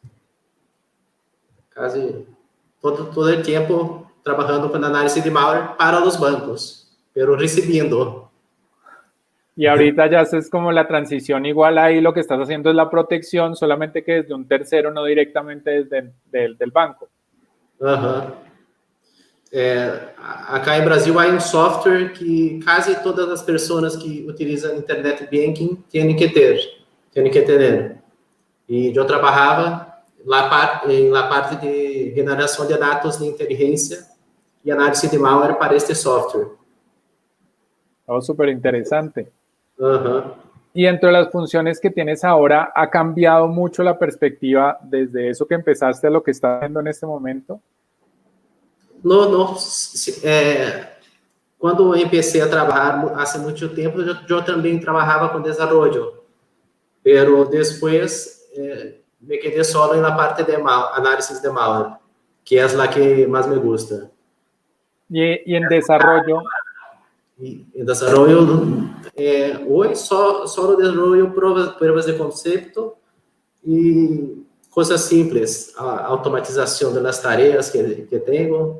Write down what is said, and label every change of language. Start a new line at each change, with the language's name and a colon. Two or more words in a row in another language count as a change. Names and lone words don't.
Spanish: Casi todo el tiempo trabajando con análisis de malware para los bancos, pero recibiendo. Y ahorita ya es como la transición, igual ahí lo que estás haciendo es la protección, solamente que desde un tercero, no directamente desde del banco. Uhum.
Portuguese: Acá em Brasil há um software que quase todas as pessoas que utilizam internet banking têm que ter. E eu trabalhava na parte de generação de dados de inteligência e análise de malware para este software.
Spanish: Oh, súper interesante. Uhum. Y dentro de las funciones que tienes ahora, ¿ha cambiado mucho la perspectiva desde eso que empezaste a lo que estás haciendo en este momento? No.
Portuguese: Quando empecé a trabalhar há muito tempo, eu também trabalhava com desenvolvimento. Pero depois
Spanish: me quedé solo
Portuguese: na parte de análisis de malware, que é a que mais
Spanish: me gusta. Y en desarrollo. Y en desarrollo, hoy solo desarrollo pruebas de concepto y cosas simples, automatización de las tareas que tengo.